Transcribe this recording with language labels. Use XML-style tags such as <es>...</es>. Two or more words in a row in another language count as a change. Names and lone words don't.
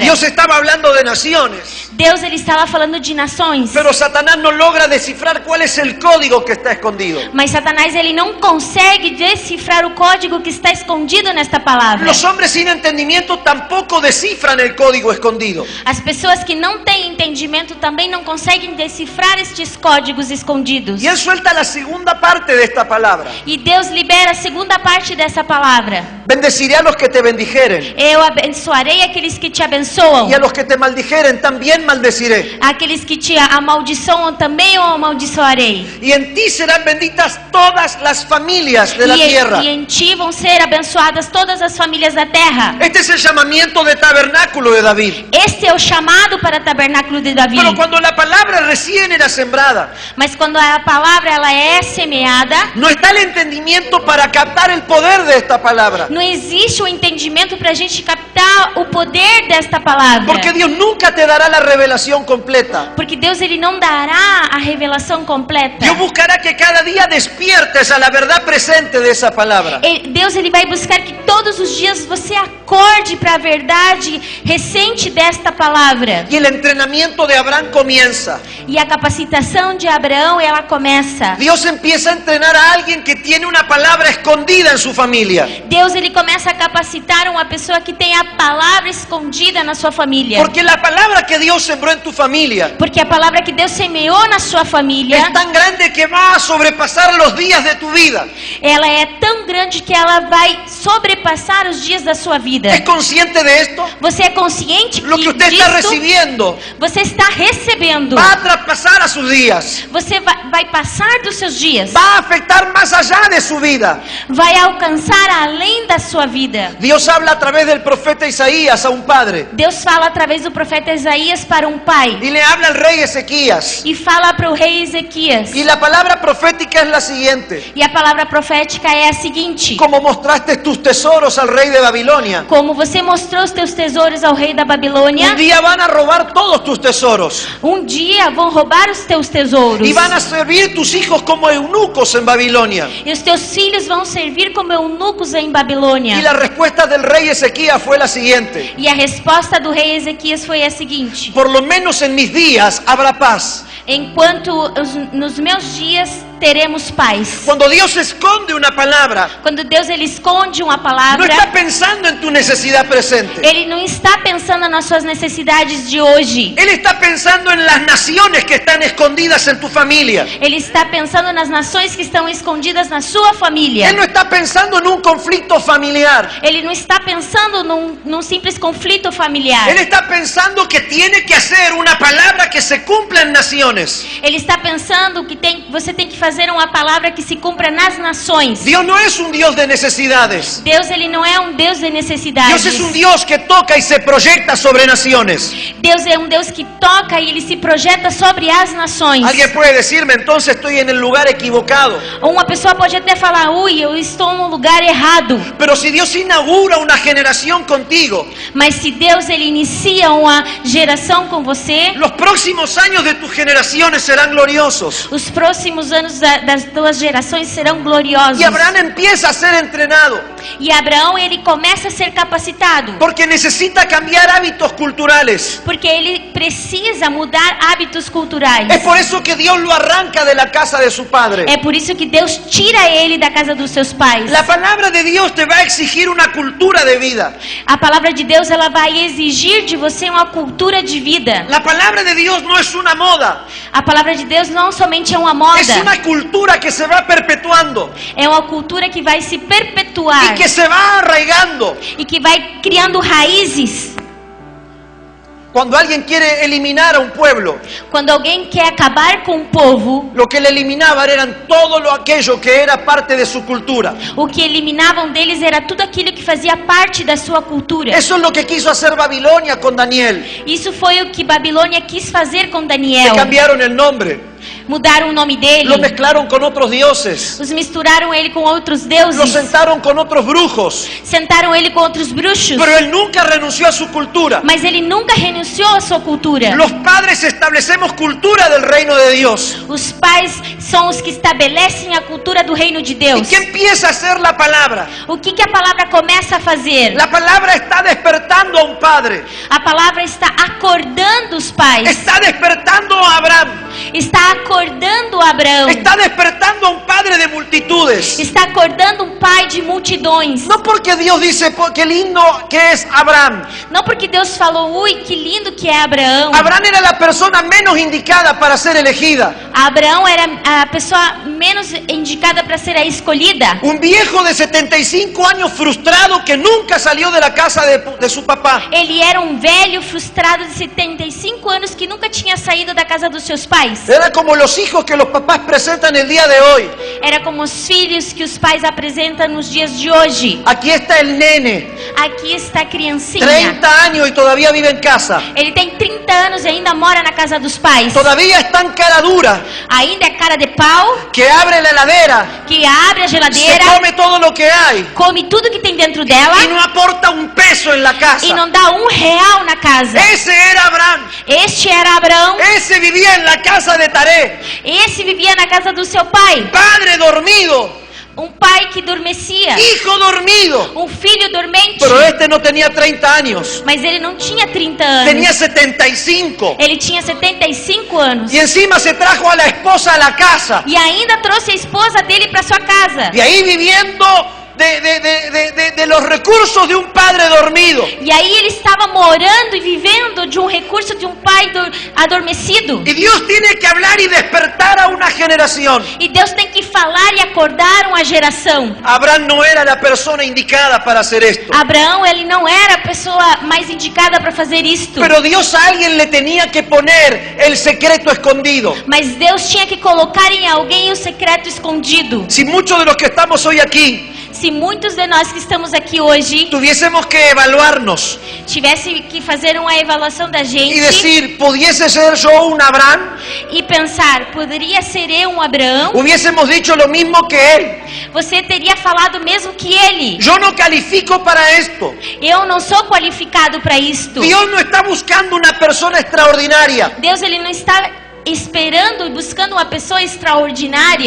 <es>Dios estaba hablando de naciones,</es> <pt>Deus, ele estava falando de nações.</pt> <es>pero Satanás no logra descifrar cuál es el código que está escondido.</es> <pt>Mas Satanás, ele não consegue decifrar o código que está escondido nesta palavra.</pt> <es>Los hombres sin entendimiento tampoco descifran el código escondido.</es> <pt>As pessoas que não têm entendimento também não conseguem decifrar estes códigos escondidos.</pt> <es>Y Él suelta la segunda parte de esta palabra.</es> <pt>E Deus libera a segunda parte dessa palavra.</pt> <es>Bendeciré a los que te bendijeren,</es> <pt>Eu abençoarei aqueles que te abençoam.</pt> <es>y a los que te maldijeren también maldeciré.</es> <pt>Aqueles que te amaldiçoam também eu amaldiçoarei.</pt> <es>Y en ti serán benditas todas las familias de la tierra.</es> <pt>E em ti vão ser abençoadas todas as famílias da terra.</pt> <es>Este es el llamamiento de tabernáculo de David.</es> <pt>Este é o chamado para o tabernáculo de Davi.</pt> <es>Pero cuando la palabra recién era sembrada,</es> <pt>Mas quando a palavra ela é semeada,</pt> <es>no está el entendimiento para captar el poder de esta palabra.</es> <pt>não existe o entendimento para a gente captar o poder desta palavra.</pt> <es>Porque Dios nunca te dará la revelación completa.</es> <pt>Porque Deus, ele não dará a revelação completa.</pt> <es>Dios buscará que cada día despiertes a la verdad presente de esa palabra.</es> <pt>Deus, ele vai buscar que todos os dias você acorde para a verdade recente desta palavra.</pt> <es>Y el entrenamiento de Abraham comienza.</es> <pt>E a capacitação de Abraão, ela começa.</pt> <es>Dios empieza a entrenar a alguien que tiene una palabra escondida en su familia.</es> <pt>Deus, ele começa a capacitar uma pessoa que tem a palavra escondida na sua família.</pt> <es>Porque la palabra que Dios sembró en tu familia</es> <pt>Porque a palavra que Deus semeou na sua família,</pt> <es>es tan grande que va a sobrepasar los días de tu vida.</es> <pt>ela é tão grande que ela vai sobrepassar os dias da sua vida.</pt> <es>¿Es consciente de esto?</es> <pt>Você é consciente</pt> <es>Lo que usted está</es> <pt>disso?</pt> <es>recibiendo</es> <pt>Você está recebendo.</pt> <es>va a traspasar a sus días.</es> <pt>Você vai passar dos seus dias.</pt> <es>Va a afectar más allá de su vida.</es> <pt>Vai alcançar além da sua vida.</pt> <es>Dios habla a través del profeta Isaías a un padre</es> <pt>Deus fala através do profeta Isaías para um pai.</pt> <es>y le habla al rey Ezequías.</es> <pt>E fala para o rei Ezequias.</pt> <es>Y la palabra profética es la siguiente:</es> <pt>E a palavra profética é a seguinte:</pt> <es>como mostraste tus tesoros al rey de Babilonia.</es> <pt>como você mostrou os teus tesouros ao rei da Babilônia,</pt> <es>Un día van a robar todos tus tesoros</es> <pt>um dia vão roubar os teus tesouros.</pt> <es>y van a servir tus hijos como eunucos en Babilonia.</es> <pt>E os teus filhos vão servir como eunucos em</pt> <es>Y</es> <pt>Babilônia.</pt> <es>la respuesta del rey Ezequías fue la siguiente:</es> <pt>E a resposta do rei Ezequias foi a seguinte:</pt> <es>por lo menos en mis días habrá paz.</es> <pt>enquanto nos meus dias teremos paz.</pt> <es>Cuando Dios esconde una palabra,</es> <pt>Quando Deus ele esconde uma</pt> <es>no</es> <pt>palavra,</pt> <es>está pensando en tu necesidad presente.</es> <pt>ele não está pensando nas suas necessidades de hoje.</pt> <es>Él está pensando en las naciones que están escondidas en tu familia.</es> <pt>Ele está pensando nas nações que estão escondidas na sua família.</pt> <es>Él no está pensando en un conflicto familiar.</es> <pt>Ele não está pensando num simples conflito familiar.</pt> <es>Él está pensando que tiene que hacer una palabra que se cumpla en naciones.</es> <pt>Ele está pensando que você tem que fazer uma palavra que se cumpra nas nações.</pt> <es>Dios no es un Dios de necesidades.</es> <pt>Deus ele não é um Deus de necessidades.</pt> <es>Dios es un Dios que toca y se proyecta sobre naciones.</es> <pt>Deus é um Deus que toca e ele se projeta sobre as nações.</pt> <es>Alguien puede decirme, entonces estoy en el lugar equivocado.</es> <pt>Uma pessoa pode até falar: ui, eu estou no lugar errado.</pt> <es>Pero si Dios inaugura una generación contigo,</es> <pt>Mas se Deus ele inicia uma geração com você,</pt> <es>los próximos años de tus generaciones serán gloriosos.</es> <pt>os próximos anos das tuas gerações serão gloriosos.</pt> <es>Y Abraham empieza a ser entrenado</es> <pt>E Abraão ele começa a ser capacitado,</pt> <es>porque necesita cambiar hábitos culturales.</es> <pt>porque ele precisa mudar hábitos culturais.</pt> <es>Es por eso que Dios lo arranca de la casa de su padre.</es> <pt>É por isso que Deus tira ele da casa dos seus pais.</pt> <es>La palabra de Dios te va a exigir una cultura de vida.</es> <pt>A palavra de Deus ela vai exigir de você uma cultura de vida.</pt> <es>La palabra de Dios no es una moda,</es> <pt>A palavra de Deus não somente é uma moda,</pt> <es>es una cultura que se va perpetuando</es> <pt>é uma cultura que vai se perpetuar</pt> <es>y que se va arraigando.</es> <pt>e que vai criando raízes.</pt> <es>Cuando alguien quiere eliminar a un pueblo,</es> <pt>Quando alguém quer acabar com um povo,</pt> <es>lo que le eliminaban eran todo lo aquello que era parte de su cultura.</es> <pt>o que eliminavam deles era tudo aquilo que fazia parte da sua cultura.</pt> <es>Eso es lo que quiso hacer Babilonia con Daniel.</es> <pt>Isso foi o que Babilônia quis fazer com</pt> <es>Le</es> <pt>Daniel.</pt> <es>cambiaron el nombre,</es> <pt>Mudaram o nome dele,</pt> <es>lo mezclaron con otros dioses,</es> <pt>os misturaram ele com outros</pt> <es>lo</es> <pt>deuses,</pt> <es>sentaron con otros brujos,</es> <pt>sentaram ele com outros bruxos,</pt> <es>pero él nunca renunció a su cultura.</es> <pt>mas ele nunca renunciou à sua cultura.</pt> <es>Los padres establecemos cultura del reino de Dios.</es> <pt>Os pais são os que estabelecem a cultura do reino de</pt> <es>¿Y</es> <pt>Deus.</pt> <es>qué empieza a hacer la palabra?</es> <pt>O que a palavra começa a fazer?</pt> <es>La palabra está despertando a un padre,</es> <pt>A palavra está acordando os pais,</pt> <es>está despertando a Abraham,</es> <pt>está acordando Abraão,</pt> <es>está despertando a un padre de multitudes.</es> <pt>está acordando um pai de multidões.</pt> <es>No porque Dios dice qué lindo que es Abraham.</es> <pt>Não porque Deus falou, ui, que lindo que é Abraão.</pt> <es>Abraham era la persona menos indicada para ser elegida.</es> <pt>Abraão era a pessoa menos indicada para ser a escolhida.</pt> <es>Un viejo de 75 años frustrado que nunca salió de la casa de su papá.</es> <pt>Ele era um velho frustrado de 75 anos que nunca tinha saído da casa dos seus pais.</pt> <es>Era como los hijos que los papás presentan el día de hoy.</es> <pt>Era como os filhos que os pais apresentam nos dias de hoje.</pt> <es>Aquí está el nene,</es> <pt>Aqui está a criancinha.</pt> <es>30 años y todavía vive en casa.</es> <pt>Ele tem 30 anos e ainda mora na casa dos pais.</pt> <es>Todavía está en cara dura,</es> <pt>Ainda é cara de pau,</pt> <es>que abre la heladera,</es> <pt>que abre a</pt> <es>se</es> <pt>geladeira,</pt> <es>come todo lo que hay</es> <pt>come tudo que tem dentro dela</pt> <es>y no aporta un peso en la</es> <pt>e</pt> <es>casa.</es> <pt>não dá R$1 na casa.</pt> <es>Ese era Abraham.</es> <pt>Este era Abraão.</pt> <es>Ese vivía en la casa de Taré.</es> <pt>Esse vivia na casa do seu pai.</pt> <es>Padre dormido,</es> <pt>Um pai que adormecia.</pt> <es>hijo dormido.</es> <pt>Um filho dormente.</pt> <es>Pero este no tenía 30 años,</es> <pt>Mas ele não tinha 30 anos.</pt> <es>tenía 75.</es> <pt>Ele tinha 75 anos.</pt> <es>Y encima se trajo a la esposa a la casa.</es> <pt>E ainda trouxe a esposa dele para sua casa.</pt> <es>Y ahí viviendo de los recursos de un padre dormido.</es> <pt>E aí ele estava morando e vivendo de um recurso de um pai adormecido.</pt> <es>Y Dios tiene que hablar y despertar a una generación.</es> <pt>E Deus tem que falar e acordar uma geração.</pt> <es>Abraham no era la persona indicada para hacer esto.</es> <pt>Abraão, ele não era a pessoa mais indicada para fazer isto.</pt> <es>Pero Dios a alguien le tenía que poner el secreto escondido.</es> <pt>Mas Deus tinha que colocar em alguém o secreto escondido.</pt> <es>Si muchos de los que estamos hoy aquí</es> <pt>se muitos de nós que estamos aqui hoje</pt> <es>tuviésemos que evaluarnos</es> <pt>tivesse que fazer uma avaliação da</pt> <es>y</es> <pt>gente</pt> <es>decir, ¿pudiese ser yo un Abraham?</es> <pt>e pensar, poderia ser eu um Abraão?</pt> <es>Hubiésemos dicho lo mismo que él.</es> <pt>Você teria falado mesmo que ele.</pt> <es>Yo no califico para esto.</es> <pt>Eu não sou qualificado para isto.</pt> <es>Dios no está buscando una persona extraordinaria.</es> <pt>Deus ele não está esperando e buscando uma pessoa extraordinária.</pt>